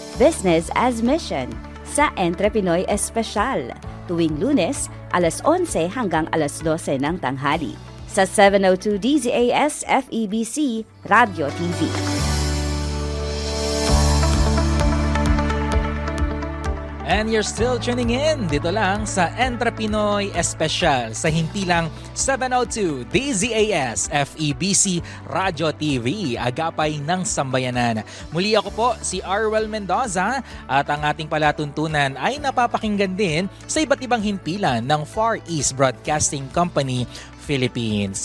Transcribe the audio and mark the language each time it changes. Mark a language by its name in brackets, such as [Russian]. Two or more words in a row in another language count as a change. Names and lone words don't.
[Filipino] Business as Mission sa Entrepinoy Espesyal tuwing Lunes alas 11 hanggang alas 12 ng tanghali sa 702 DZAS FEBC Radio TV. [English] And you're still tuning in [Filipino] dito lang sa Entrepinoy Espesyal sa himpilang 702 DZAS FEBC Radio TV, agapay ng sambayanan. Muli ako po si Arwel Mendoza at ang ating palatuntunan ay napapakinggan din sa iba't ibang himpilan ng Far East Broadcasting Company Philippines.